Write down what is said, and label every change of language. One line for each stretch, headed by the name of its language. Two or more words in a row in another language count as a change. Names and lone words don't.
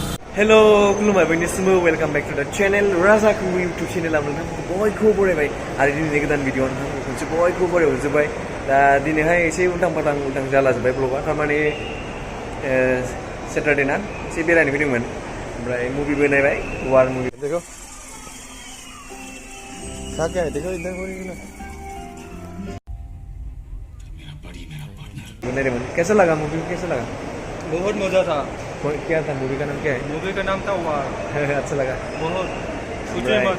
Bodo: Hello, खुलुमबाय बयनिसिमबो
English: welcome back to the channel
Bodo: राजा कुंगु यूट्यूब चैनल नोंथांखौ बयखौबो बरायबाय आरो दिनैनि गोदान भिडिअ नोंथांखौ खनसे बयखौबो बरायहरजोबबाय दा दिनैहाय एसे उल्टां जालाजोब्बाय ब्लगा थारमाने सेटारडे ना एसे बेरायनो फैदोंमोन ओमफ्राय मुभिबो नायबाय वार मुभि
Hindi: देखो क्या है देखो इधर हो रही है ना कैसा लगा मूवी कैसा लगा बहुत मजा था। क्या था मूवी का नाम क्या है मूवी का नाम था वार। अच्छा लगा बहुत सोचे मत